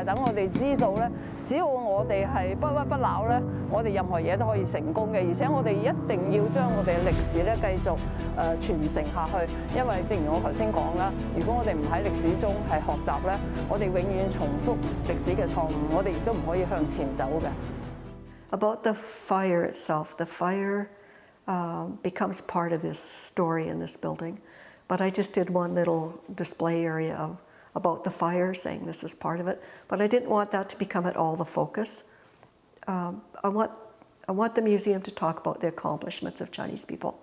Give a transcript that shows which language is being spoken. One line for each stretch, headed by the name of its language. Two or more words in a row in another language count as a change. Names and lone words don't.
Cantonese: 等我哋知道咧，只要我哋係不屈不撓咧，我哋任何嘢都可以成功嘅。而且我哋一定要將我哋嘅歷史咧繼續傳承下去，因為正如我頭先講啦，如果我哋唔喺歷史中係學習咧，我哋永遠重複歷史嘅錯誤，我哋亦都唔可以向前走嘅。
English: About the fire itself, the fire becomes part of this story in this building. But I just did one little display area about the fire, saying this is part of it. But I didn't want that to become at all the focus. I want the museum to talk about the accomplishments of Chinese people.